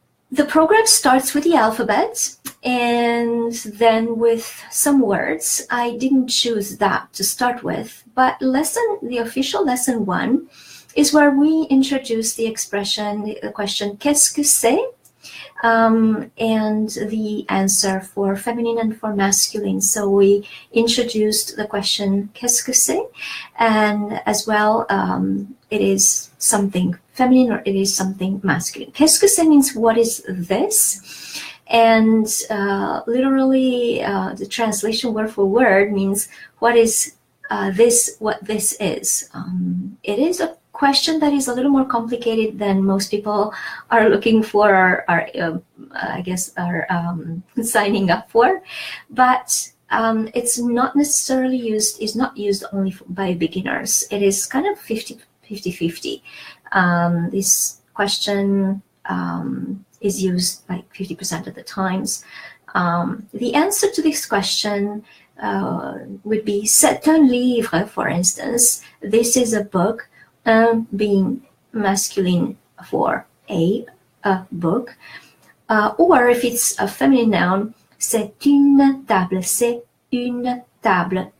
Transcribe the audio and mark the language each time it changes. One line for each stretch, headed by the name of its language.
English: The program starts with the alphabet and then with some words. I didn't choose that to start with, but the official lesson 1 is where we introduce the expression, the question,
French: qu'est-ce que c'est?
English: And the answer for feminine and for masculine. So we introduced the question,
French: qu'est-ce que c'est?
English: And as well, it is something feminine or it is something masculine.
French: Qu'est-ce que c'est
English: means what is this? And literally the translation word for word means what is this, what this is. It is a question that is a little more complicated than most people are looking for or I guess are signing up for, but it's not necessarily used, is not used only by beginners. It is kind of 50-50. This question is used like 50% of the times. The answer to this question would be
French: c'est un livre,
English: for instance. This is a book, being masculine for a book. Or if it's a feminine noun,
French: c'est une table, c'est une table.